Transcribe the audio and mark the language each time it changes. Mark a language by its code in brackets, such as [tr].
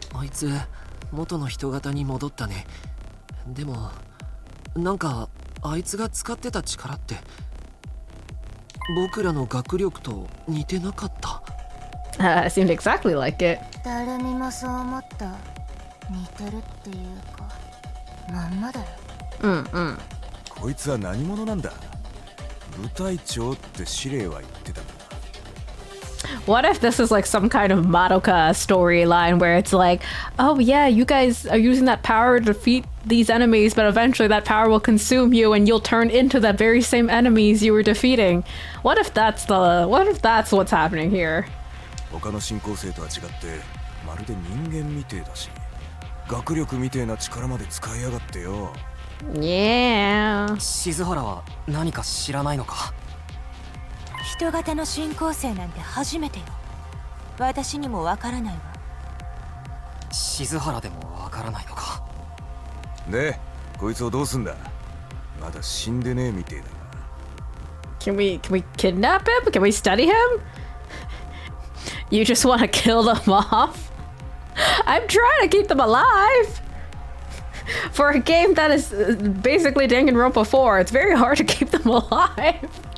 [ja] あいつ元の人型に戻ったね。でもなんかあいつが使ってた力って僕らの学力と似てなかった。 [en] Seemed exactly like it. [ja] 誰にもそう思った。似てるっていうか、まんまだよ。こいつは何者なんだ。部隊長って司令は言ってた。 [en] What if this is like some kind of Madoka storyline where it's like, oh yeah, you guys are using that power to defeat these enemies, but eventually that power will consume you and you'll turn into the very same enemies you were defeating. What if that's what's happening here? [ja] 他の進行生とは違ってまるで人間みてえだし、学力みてえな力まで使いやがってよ。 [en] Yeah. [ja] 静原は何か知らないのか。人型の進行生なんて初めてよ。私にもわからないわ。静原でもわからないのか。で、こいつをどうすんだ。まだ死んでねえみてえだな。 [en] Can we kidnap him? Can we study him? You just want to kill them off? I'm trying to keep them alive. For a game that is basically Danganronpa 4, it's very hard to keep them alive.